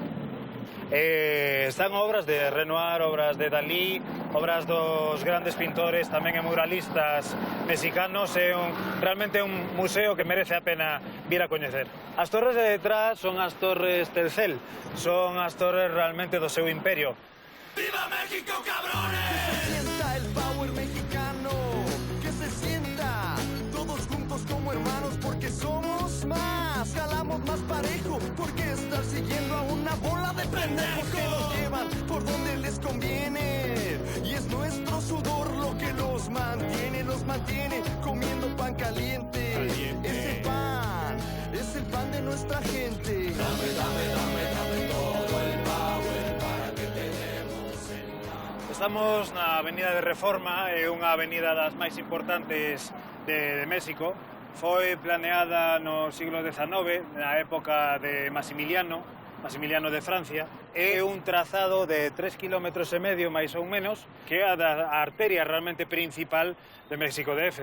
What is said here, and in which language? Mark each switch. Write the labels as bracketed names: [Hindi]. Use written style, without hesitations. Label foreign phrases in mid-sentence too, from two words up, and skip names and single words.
[Galician] Están obras de Renoir, obras de Dalí, obras dos grandes pintores, tamén e muralistas mexicanos. É realmente un museo que merece a pena vir a coñecer. As torres de detrás son as torres Telcel, son as torres realmente do seu imperio. [Spanish] ¡Viva México, cabrones! Que se sienta el power mexicano, que se sienta todos juntos como hermanos, porque somos más, jalamos más parejo, porque estar siguiendo a una bola de pendejos que nos llevan por donde les conviene, y es nuestro sudor lo que los mantiene comiendo pan caliente. Ese pan es el pan de nuestra gente. Dame, dame, dame, dame todo el power para que te demos en paz. [Galician] Estamos na Avenida de Reforma, é unha avenida das máis importantes de México. Foi planeada no siglo XIX, na época de Maximiliano de Francia. É un trazado de 3,5 km, máis ou menos, que é a arteria realmente principal de México DF.